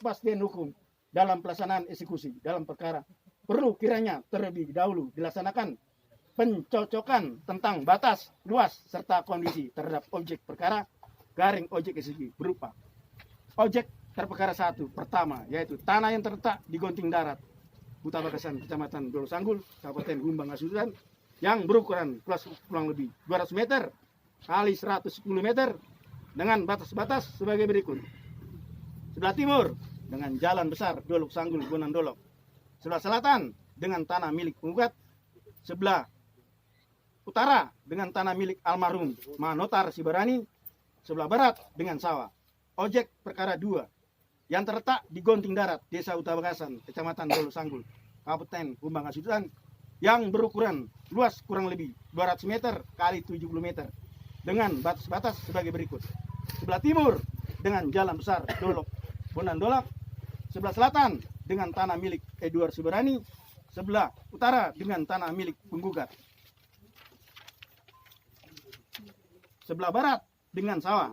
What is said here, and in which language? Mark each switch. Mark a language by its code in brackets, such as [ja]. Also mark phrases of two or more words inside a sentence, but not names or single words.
[id] kepastian hukum dalam pelaksanaan eksekusi dalam perkara perlu kiranya terlebih dahulu dilaksanakan pencocokan tentang batas, luas, serta kondisi terhadap objek perkara garing objek eksekusi berupa objek terperkara 1 pertama yaitu tanah yang terletak di Gonting Darat, Utara Bakasan, Kecamatan Dolo Sanggul, Kabupaten Humbang Asudan yang berukuran kurang lebih 200 meter kali 110 meter dengan batas-batas sebagai berikut. Sebelah timur dengan jalan besar Dolok Sanggul Bonan Dolok. Sebelah selatan dengan tanah milik penggugat. Sebelah utara dengan tanah milik almarhum Manotar Sibarani. Sebelah barat dengan sawah. Objek perkara 2 yang terletak di Gonting Darat, Desa Utara Bakasan, Kecamatan Dolo Sanggul, Kabupaten Humbang Asudan yang berukuran luas kurang lebih 200 meter kali 70 meter dengan batas-batas sebagai berikut. Sebelah timur dengan jalan besar Dolok Bonan Dolok. Sebelah selatan dengan tanah milik Edward Sibarani. Sebelah utara dengan tanah milik penggugat. Sebelah barat dengan sawah.